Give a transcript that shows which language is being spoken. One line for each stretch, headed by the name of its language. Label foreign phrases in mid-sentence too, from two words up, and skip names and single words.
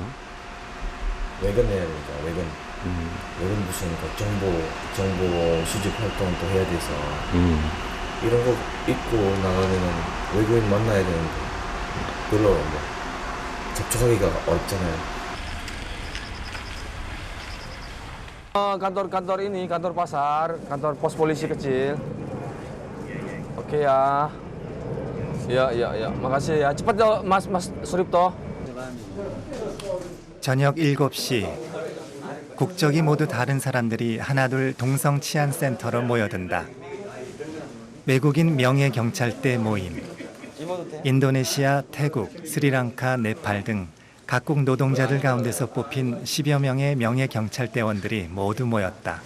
Korean: 외근해야 되니까 외근. 외근 무슨 그 정보 수집 활동도 해야 돼서 이런 거 입고 나가면은 외국인 만나야 되는데 별로 뭐 접촉하기가 어렵잖아요.
Indonesian: kantor ini, kantor pasar, kantor pos polisi kecil. Oke ya. Ya. Makasih ya. Cepat ya, Mas Suripto.
Korean: 저녁 7시. 국적이 모두 다른 사람들이 하나둘 동성 치안 센터로 모여든다. 외국인 명예 경찰대 모임. 인도네시아, 태국, 스리랑카, 네팔 등 각국 노동자들 가운데서 뽑힌 10여 명의 명예 경찰대원들이 모두 모였다.